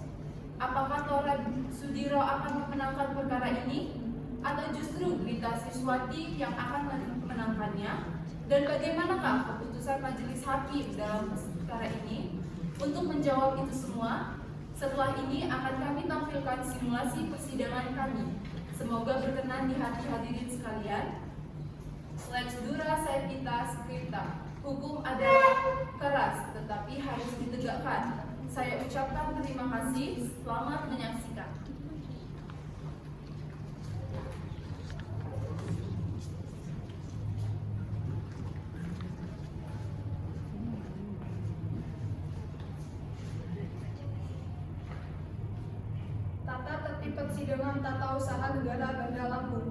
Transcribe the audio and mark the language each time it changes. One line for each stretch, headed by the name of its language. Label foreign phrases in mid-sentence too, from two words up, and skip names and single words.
Indonesian: Apakah Tora Sudiro akan memenangkan perkara ini atau justru Grita Siswati yang akan memenangkannya? Dan bagaimanakah keputusan majelis hakim dalam perkara ini? Untuk menjawab itu semua, setelah ini akan kami tampilkan simulasi persidangan kami. Semoga berkenan di hati hadirin sekalian.
Latin: Lex dura saepita scripta.
Indonesian: Hukum adalah keras tetapi harus ditegakkan. Saya ucapkan terima kasih. Selamat menyaksikan. Tata tertib persidangan tata usaha negara Bandar Lampung.